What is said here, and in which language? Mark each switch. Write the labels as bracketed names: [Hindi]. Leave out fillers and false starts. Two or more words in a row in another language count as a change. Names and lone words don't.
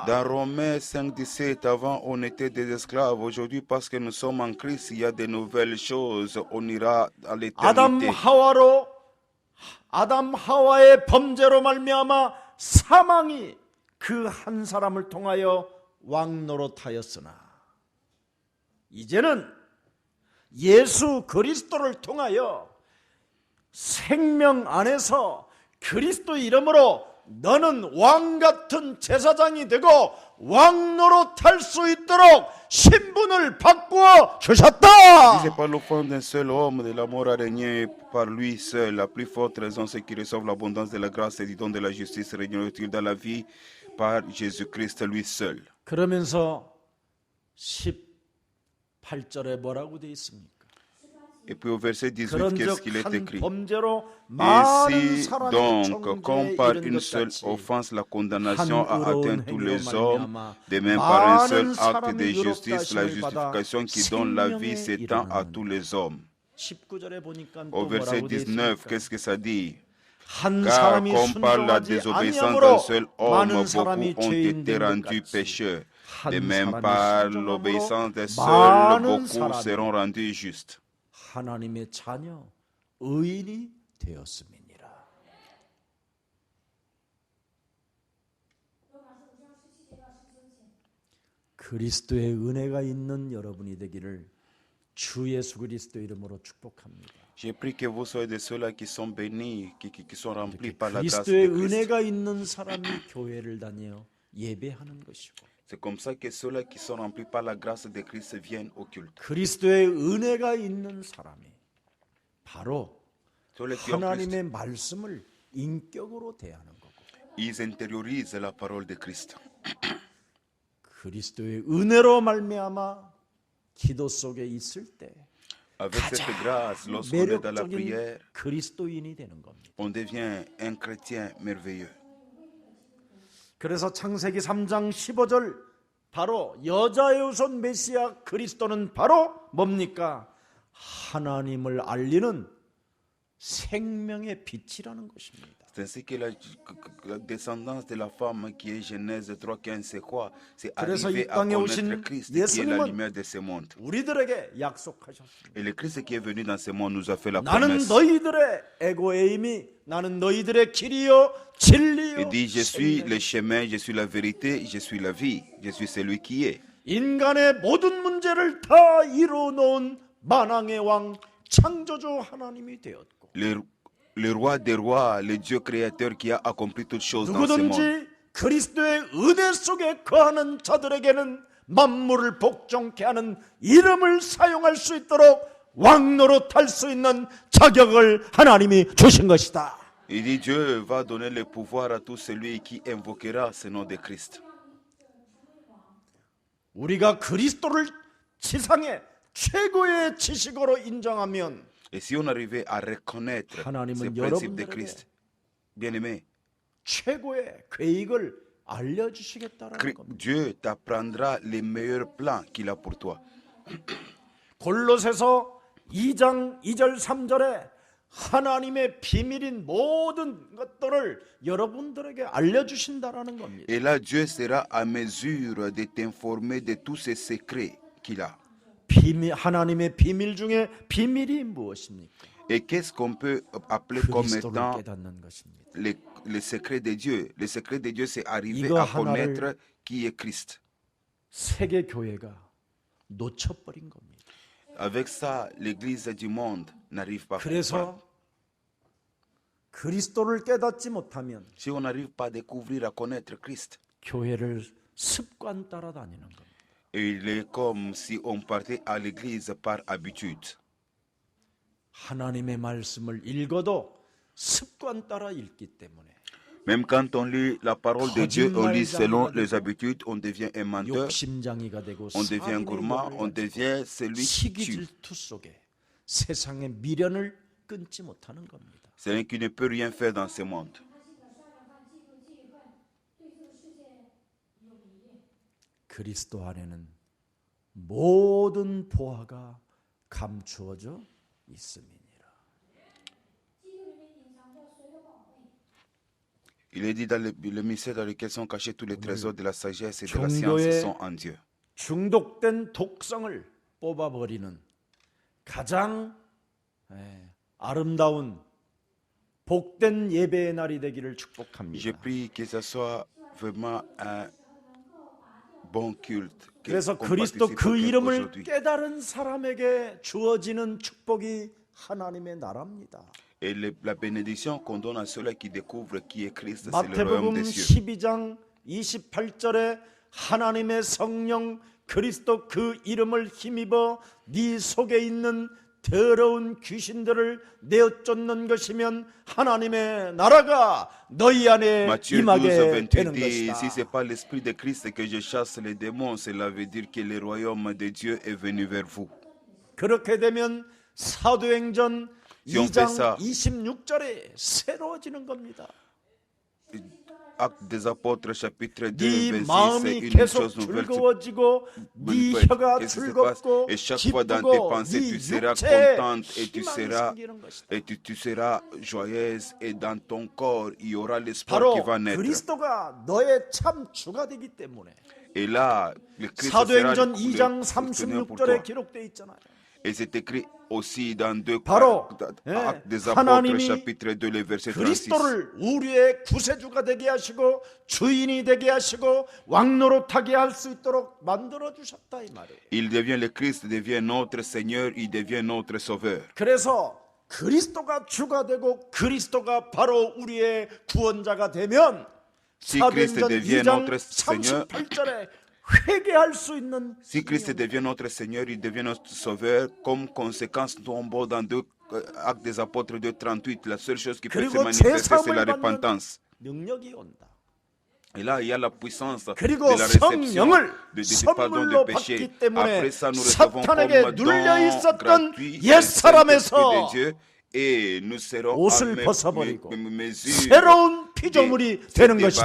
[French] Dans Romains 5:17, avant on était des esclaves, aujourd'hui parce que nous sommes en Christ, il y a de nouvelles choses, on ira à l'éternité. [Korean] 아담 하와의 범죄로 말미암아 사망이 그 한 사람을 통하여 왕노릇하였으나 이제는 예수 그리스도를 통하여 생명 안에서 그리스도 이름으로 너는 왕 같은 제사장이 되고 왕노릇할 수 있도록 신분을 바꾸어 주셨다. [French] Si c'est par l'offrande d'un seul homme, de la mort a régné par lui seul, la plus forte raison c'est qu'il reçoive l'abondance de la grâce et du don de la justice régneront-ils dans la vie par Jésus-Christ lui seul. [Korean] 그러면서 18절에 뭐라고 되어 있습니까? [French] Et puis au verset 18, qu'est-ce qu'il est [Korean] 그런즉 [French] écrit? [Korean] 한 범죄로 [French] Et [Korean] 많은 [French] si [Korean] 사람이 [French] donc, comme [Korean] 정죄에 [French] par [Korean] 이른 [French] une [Korean] 것 [French] seule [Korean] 같이 [French] offense, la [Korean] 한 [French] condamnation a atteint [Korean] 의로운 [French] tous [Korean] 행위로 [French] les hommes, [Korean] 말미암아 [French] de même par un seul [Korean] 많은 [French] acte de [Korean] 사람이 [French] justice, la [Korean] 의롭다심을 받아 [French] justification qui donne la vie [Korean] 생명에 [French] s'étend à tous [Korean] 이르렀느니라. [French] les hommes. [Korean] 19절에 보니까 [French] Au [Korean] 또 [French] verset [Korean] 뭐라고 되어 [French] 19, [Korean] 있습니까? [French] qu'est-ce que ça dit? [Korean] 한 [French] Car [Korean] 사람이 [French] comme par la [Korean] 순종하지 [French] désobéissance d'un [Korean] 아니함으로 [French] seul homme, [Korean] 많은 [French] beaucoup [Korean] 사람이 [French] ont [Korean] 죄인 [French] été [Korean] 된 것 [French] rendus [Korean] 같이 [French] pécheurs. De [Korean] 한 [French] même [Korean] 사람이 [French] par [Korean] 순종함으로 [French] l'obéissance d'un seul, [Korean] 많은 [French] beaucoup [Korean] 사람이 [French] seront rendus justes. [Korean] 하나님의 자녀 의인이 되었음이니라. 그리스도의 은혜가 있는 여러분이 되기를 주 예수 그리스도 이름으로 축복합니다. [French] J'ai pris que vous soyez de ceux-là qui sont bénis, qui sont remplis par la grâce [Korean] 그리스도의 [French] de Christ. [Korean] 은혜가 있는 사람이 교회를 다녀 예배하는 것이고 [French] C'est comme ça que ceux-là qui sont remplis par la grâce de Christ viennent au culte. [Korean] 그리스도의 은혜가 있는 사람이 바로 [French] Tous les qui ont Christ, [Korean] 하나님의 말씀을 인격으로 대하는 거고 [French] ils intériorisent la parole de Christ. [Korean] 그리스도의 은혜로 말미암아 기도 속에 있을 때 [French] Avec cette grâce, lorsqu'on est dans la [Korean] 매력적인 [French] prière, [Korean] 그리스도인이 되는 겁니다. [French] on devient un chrétien merveilleux. [Korean] 그래서 창세기 3장 15절 바로 여자의 후손 메시아 그리스도는 바로 뭡니까? 하나님을 알리는 생명의 빛이라는 것입니다. [French] C'est ainsi que la descendance de la femme qui est Genèse 3:15, c'est quoi? C'est [Korean] 그래서 [French] arriver [Korean] 이 [French] à [Korean] 땅에 [French] connaître [Korean] 오신 [French] Christ qui est la [Korean] 예수님은 [French] lumière de ce monde. [Korean] 우리들에게 약속하셨습니다. [French] Et le Christ qui est venu dans ce monde nous a fait la [Korean] 나는 [French] promesse. [Korean] 너희들의 에고에임이 나는 너희들의 길이요 진리요 [French] Il dit, je suis [Korean] 생명. [French] le chemin, je suis la vérité, je suis la vie, je suis celui qui est. [Korean] 인간의 모든 문제를 다 이루어 놓은 만왕의 왕 창조주 하나님이 되었고 [French] Le roi des rois, le Dieu créateur qui a accompli toutes choses dans ce monde. [Korean] 누구든지 그리스도의 은혜 속에 거하는 자들에게는 만물을 복종케 하는 이름을 사용할 수 있도록 왕노릇할 수 있는 자격을 하나님이 주신 것이다. [French] Il dit, Dieu va donner le pouvoir à tout celui qui invoquera ce nom de Christ. [Korean] 우리가 그리스도를 지상의 최고의 지식으로 인정하면 [French] Et si on arrivait à reconnaître ce [Korean] 하나님은 [French] principe de [Korean] 여러분들에게 [French] Christ, bien aimé, [Korean] 최고의 계획을 알려주시겠다라는 겁니다. [French] Dieu t'apprendra les meilleurs plans qu'il a pour toi. [Korean] 골로새서 2장 2절 3절에 하나님의 비밀인 모든 것들을 여러분들에게 알려주신다라는 겁니다. [French] Et là, Dieu sera à mesure de t'informer de tous ces secrets qu'il a. [Korean] 비밀, 하나님의 비밀 중에 비밀이 무엇입니까? [French] Et qu'est-ce qu'on peut appeler comme [Korean] 그리스도를 [French] étant [Korean] 깨닫는 것입니다. [French] le secret de Dieu? Le secret de Dieu, c'est arriver [Korean] 이거 [French] à [Korean] 하나를 [French] connaître qui est Christ. [Korean] 세계 교회가 놓쳐버린 겁니다. [French] Avec ça, l'Église du monde n'arrive pas à comprendre. [Korean] 그래서 그리스도를 깨닫지 못하면 [French] Si on n'arrive pas à découvrir, à connaître Christ, [Korean] 교회를 습관 따라 다니는 겁니다. [French] il est comme si on partait à l'Église par habitude. [Korean] 하나님의 말씀을 읽어도 습관 따라 읽기 때문에 [French] Même quand on lit la parole de Dieu, on lit selon les habitudes, on devient un menteur, [Korean] 욕심장이가 되고 [French] on devient gourmand, on devient celui qui [Korean] 시기 [French] tue. [Korean] 질투 속에 세상의 미련을 끊지 못하는 겁니다. [French] C'est un qui ne peut rien faire dans ce monde. [Korean] 그리스도 안에는 모든 보화가 감추어져 있음이니라. [French] Il est dit dans le mystère dans lequel sont cachés tous les trésors de la sagesse et de la [Korean] 종교의 [French] science sont en Dieu. [Korean] 중독된 독성을 뽑아버리는 가장 아름다운 복된 예배의 날이 되기를 [French] Je [Korean] 축복합니다. [French] prie que ce soit vraiment un bon culte. [Korean] 그래서 [French] qu'on [Korean] 그리스도 [French] participe [Korean] 그 [French] auquel [Korean] 이름을 [French] aujourd'hui. [Korean] 깨달은 사람에게 주어지는 축복이 하나님의 나라입니다. [French] Et la bénédiction qu'on donne à ceux-là qui découvrent qui est Christ, c'est le royaume [Korean] 마태복음 [French] des cieux. [Korean] 12장 28절에 하나님의 성령 그리스도 그 이름을 힘입어 네 속에 있는 더러운 귀신들을 내어쫓는 것이면 하나님의 나라가 너희 안에 [French] Matthieu 12, [Korean] 임하게 [French] 28 [Korean] 되는 [French] dit, si [Korean] 것이다. [French] c'est pas l'Esprit de Christ que je chasse les démons, cela veut dire que le royaume de Dieu est venu vers vous. [Korean] 그렇게 되면 사도행전 [French] Si on [Korean] 2장 [French] fait ça, [Korean] 26절에 새로워지는 겁니다. [French] Actes des Apôtres chapitre 2 [Korean] 네 [French] verset 6, c'est [Korean] 마음이 [French] une [Korean] 계속 [French] chose nouvelle. [Korean] 즐거워지고 네 [French] Qu'est-ce [Korean] 혀가 [French] qui se passe? [Korean] 즐겁고 [French] Et chaque fois dans tes [Korean] 기쁘고 [French] pensées, [Korean] 네 [French] tu seras [Korean] 육체에 [French] contente et [Korean] 희망이 생기는 것이다. [French] tu seras joyeuse et dans ton corps, il y aura l'espoir qui [Korean] 바로 [French] va naître. [Korean] 그리스도가 너의 참 주가 되기 때문에 [French] Et là, le Christ sera [Korean] 사도행전 [French] le [Korean] 2장 [French] souteneur pour [Korean] 36절에 [French] toi. [Korean] 기록되어 있잖아요. [French] Et c'est écrit aussi dans [Korean] 바로 [French] Actes des Apôtres [Korean] 하나님이 [French] chapitre 2, le verset 36. [Korean] 그리스도를 우리의 구세주가 되게 하시고 주인이 되게 하시고 왕노릇하게 할 수 있도록 만들어 주셨다 이 말이에요. [French] Il devient le Christ, devient notre Seigneur, il devient notre Sauveur. [Korean] 그래서 그리스도가 주가 되고 그리스도가 바로 우리의 구원자가 되면 [French] Si Christ [Korean] 사도행전 [French] devient [Korean] 2장 [French] notre Seigneur, [Korean] 38절에 회개할 수 있는 [French] si Christ devient notre Seigneur, il devient notre Sauveur. Comme conséquence, nous tombons dans Actes des Apôtres 2:38. La seule chose qui peut se [Korean] 그리고 [French] manifester, c'est la [Korean] 제사함을 받는 [French] repentance. [Korean] 능력이 온다. [French] Et là, il y a la puissance de [Korean] 그리고 [French] la réception [Korean] 성령을 [French] de pardon [Korean] 선물로 [French] de péché. [Korean] 받기 때문에 [French] Après ça, nous recevons [Korean] 사탄에게 [French] comme [Korean] 눌려 [French] don [Korean] 있었던 [French] gratuit [Korean] 옛 [French] le Saint-Esprit [Korean] 사람에서 [French] de Dieu. Et nous serons [Korean] 옷을 [French] à [Korean] 벗어버리고 [French] mesure [Korean] 새로운 피조물이 [French] de se [Korean] 되는 것이다.